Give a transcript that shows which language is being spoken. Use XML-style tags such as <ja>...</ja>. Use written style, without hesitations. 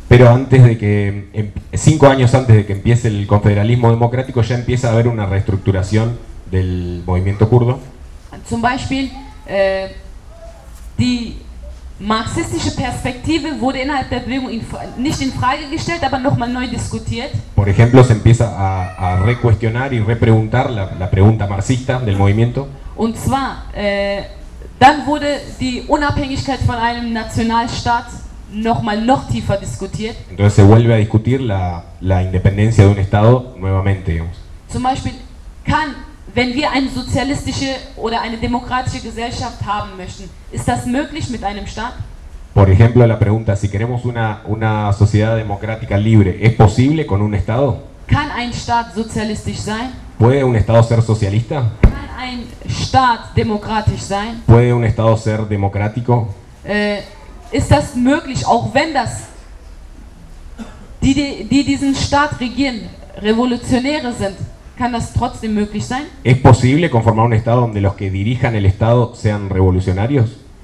<es>Pero antes de que 5 años antes de que empiece el confederalismo democrático ya empieza a haber una reestructuración del movimiento kurdo.</es> <de>Zum Beispiel die marxistische Perspektive wurde innerhalb der Bewegung nicht in Frage gestellt, aber nochmal neu diskutiert.</de> <es>Por ejemplo, se empieza a recuestionar y repreguntar la pregunta marxista del movimiento.</es> <de>Und zwar dann wurde die Unabhängigkeit von einem Nationalstaat nochmal noch tiefer diskutiert.</de> <es>Entonces se vuelve a discutir la independencia de un Estado nuevamente, digamos.</es> <de>Zum Beispiel, kann, wenn wir eine sozialistische oder eine demokratische Gesellschaft haben möchten, ist das möglich mit einem Staat?</de> <es>Por ejemplo, la pregunta, si queremos una sociedad democrática libre, ¿es posible con un Estado?</es> <de>Kann ein Staat sozialistisch sein?</de> <es>¿Puede un Estado ser socialista?</es> <de>Kann ein Staat demokratisch sein?</de> <es>¿Puede un Estado ser democrático?</es> <de>Ist das möglich, auch wenn das die diesen Staat regieren, Revolutionäre sind? kann das trotzdem möglich sein?</de> <es>¿Es posible conformar un Estado donde los que dirijan el Estado sean revolucionarios?</es>